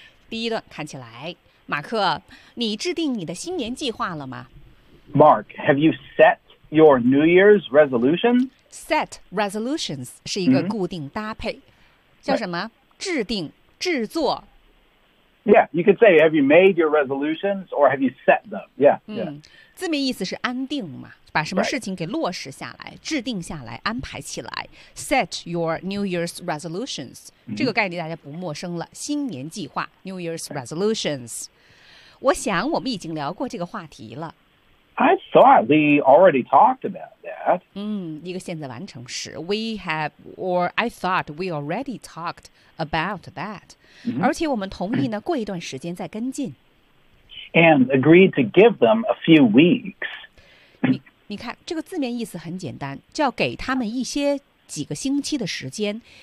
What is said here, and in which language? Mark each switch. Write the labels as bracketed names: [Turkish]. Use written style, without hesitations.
[Chinese] 第一段看起来，马克，你制定你的新年计划了吗？ [English] Mark, have you set your New Year's resolution? [Chinese] Set resolutions 是一个固定搭配，叫什么？制定、制作。 [English] Yeah, you could say, have you made your resolutions or have you set them? Yeah, yeah. [Chinese] 字面意思是安定嘛，把什么事情给落实下来、制定下来、安排起来。 [English] Set your New Year's resolutions. [Chinese] 这个概念大家不陌生了。新年计划 ,New Year's resolutions. 我想我们已经聊过这个话题了。 [English] I thought we already talked about that. [Chinese] 一个现在完成时。 [English] We have, or I thought we already talked about that. [Chinese] 而且我们同意呢，过一段时间再跟进。 [English] And agreed to give them a few weeks. [Chinese] 你看，这个字面意思很简单，叫给他们一些几个星期的时间。